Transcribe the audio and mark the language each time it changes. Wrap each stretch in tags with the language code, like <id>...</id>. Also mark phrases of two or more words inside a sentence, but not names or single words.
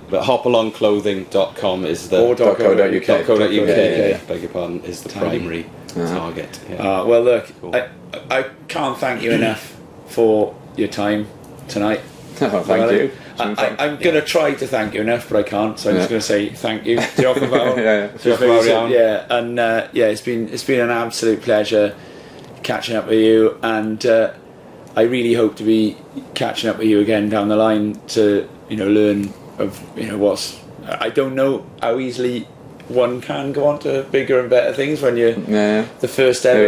<en>but hopalongclothing.com is the .co.uk. Beg your pardon, is the primary target. Well, look, Cool. I can't thank you enough for your time tonight. Oh, thank you. I'm going to try to thank you enough, but I can't. So I'm just going to say thank you.</en> <cy>Diolch yn fawr.</cy> <en>It's been an absolute pleasure catching up with you, and I really hope to be catching up with you again down the line to learn of what's. I don't know how easily one can go on to bigger and better things when you're the first ever</en>